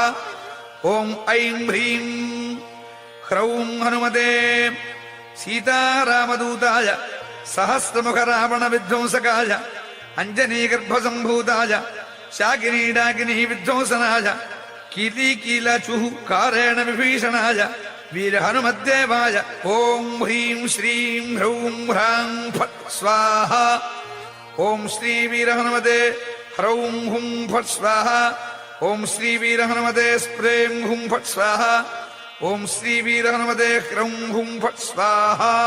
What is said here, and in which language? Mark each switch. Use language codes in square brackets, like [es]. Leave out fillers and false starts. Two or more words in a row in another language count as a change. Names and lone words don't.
[sa] ओम ऐं ह्रीं ह्रौं हनुमते सीतारामदूताय सहस्रमुख रावण विध्वंसकाय अंजनी गर्भसंभूताय शाकिनी डाकिनी विध्वंसनाय कीली कीलचुः कारेण विभीषणाय వీర హనుమద్దేవాయ ఓం హ్రీం శ్రీం హ్రౌం హ్రాం ఫట్ స్వాహ. ఓం శ్రీ వీర హనుమదే హ్రౌం హుం ఫట్ స్వాహ. ఓం శ్రీ వీర హనుమదే స్ప్రేం హుం ఫట్ స్వాహ. ఓం శ్రీ వీర హనుమదే హ్రౌం హుం ఫట్ స్వాహ.